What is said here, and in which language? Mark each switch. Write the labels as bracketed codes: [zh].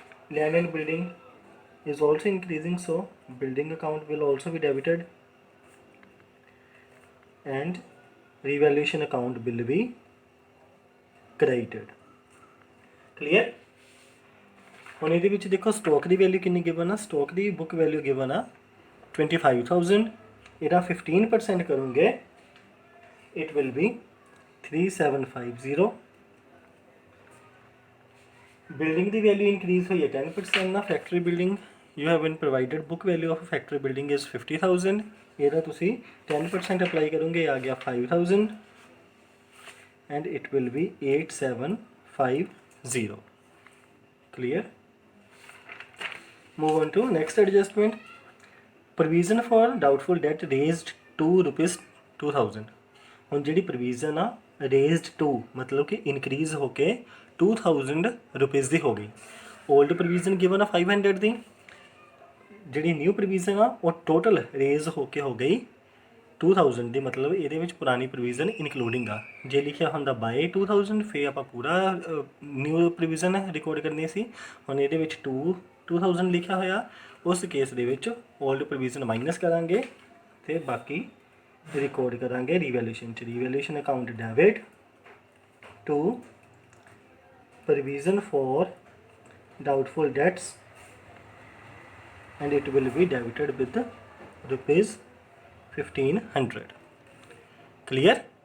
[en] Land and building is also increasing, so building account will also be debited, and revaluation account will be credited. Clear? [pa] ਹੁਣ ਇਹਦੇ ਵਿੱਚ ਦੇਖੋ stock ਦੀ value ਕਿੰਨੀ given ਆ, stock ਦੀ book value given ਆ 25,000। ਇਹਦਾ 15% ਕਰੋਗੇ [en] it will be 3750। [pa] Building ਦੀ value increase ਹੋਈ ਹੈ 10% ਨਾ, factory building [en] you have been provided book value of factory building is 50,000। [pa] ਇਹਦਾ ਤੁਸੀਂ 10% ਅਪਲਾਈ ਕਰੋਗੇ, ਆ ਗਿਆ 5,000, [en] and it will be 8750। clear? Move on to next adjustment. Provision for doubtful debt raised to rupees 2,000। [pa] ਹੁਣ ਜਿਹੜੀ ਪ੍ਰੋਵੀਜ਼ਨ ਆ raised to ਮਤਲਬ ਕਿ ਇਨਕਰੀਜ਼ ਹੋ ਕੇ 2,000 ਰੁਪੀਜ਼ ਦੀ ਹੋ ਗਈ। ਓਲਡ ਪ੍ਰੋਵੀਜ਼ਨ ਗਿਵਨ ਆ 500 ਦੀ, ਜਿਹੜੀ ਨਿਊ ਪ੍ਰੋਵੀਜ਼ਨ ਆ ਉਹ ਟੋਟਲ ਰੇਜ਼ ਹੋ ਕੇ ਹੋ ਗਈ 2000 ਦੀ, ਮਤਲਬ ਇਹਦੇ ਵਿੱਚ ਪੁਰਾਣੀ ਪ੍ਰੋਵੀਜ਼ਨ ਇਨਕਲੂਡਿੰਗ ਆ। ਜੇ ਲਿਖਿਆ ਹੁੰਦਾ ਬਾਏ 2000 ਫਿਰ ਆਪਾਂ ਪੂਰਾ ਨਿਊ ਪ੍ਰੋਵੀਜ਼ਨ ਰਿਕਾਰਡ ਕਰਨੀ ਸੀ। ਹੁਣ ਇਹਦੇ ਵਿੱਚ 2000 ਲਿਖਿਆ ਹੋਇਆ, ਉਸ ਕੇਸ ਦੇ ਵਿੱਚ ਓਲਡ ਪ੍ਰੋਵੀਜ਼ਨ ਮਾਈਨਸ ਕਰਾਂਗੇ ਤੇ ਬਾਕੀ ਰਿਕਾਰਡ ਕਰਾਂਗੇ ਰੀਵੈਲੂਏਸ਼ਨ 'ਚ। [en] Revaluation account debit to provision for doubtful debts, and it will be debited with rupees 1,500. Clear?